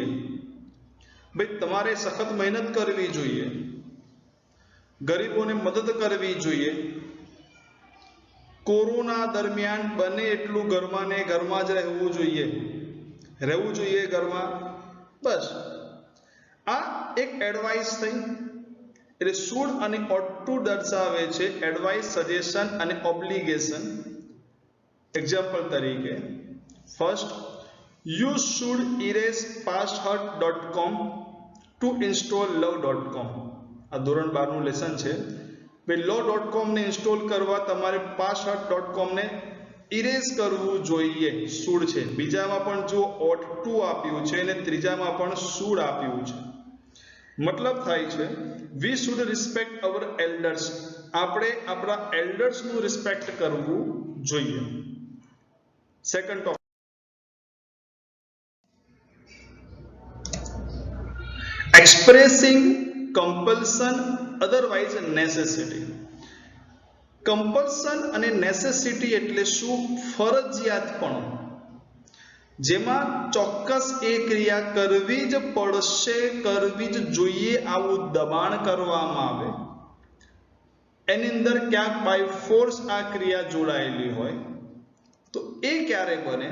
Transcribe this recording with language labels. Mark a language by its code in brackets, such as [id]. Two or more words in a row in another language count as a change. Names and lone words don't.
[gu] ભાઈ તમારે સખત મહેનત કરવી જોઈએ, ગરીબોને મદદ કરવી જોઈએ, કોરોના દરમિયાન બને એટલું ઘરમાં ને ઘરમાં જ રહેવું જોઈએ ઘરમાં. બસ આ એક એડવાઇસ થઈ. એટલે શુડ અને [en] ought to [gu] દર્શાવે છે એડવાઇસ, સજેશન અને ઓબ્લિગેશન. એક્ઝામ્પલ તરીકે, ફર્સ્ટ, [en] you should erase pasthurt.com to install love.com. [gu] આ ધોરણ 12 નું લેસન છે. ભાઈ love.com ને ઇન્સ્ટોલ કરવા તમારે pasthurt.com ને ઇરેઝ કરવું જોઈએ, શુડ છે. બીજામાં પણ જો [en] ought to [gu] આપ્યું છે અને ત્રીજામાં પણ શુડ આપ્યું છે. મતલબ થાય છે [en] we should respect our elders. [gu] આપણે આપણા એલ્ડર્સ નું રિસ્પેક્ટ કરવું જોઈએ. સેકન્ડ ટોપિક, [en] expressing compulsion otherwise necessity. [gu] compulsion અને necessity એટલે શું? ફરજિયાતપણું, જેમાં ચોક્કસ એ ક્રિયા કરવી જ પડશે, કરવી જ જોઈએ આવું દબાણ કરવામાં આવે, એની અંદર ક્યાંક [en] by force [gu] આ ક્રિયા જોડાયેલી હોય, તો એ ક્યારે બને?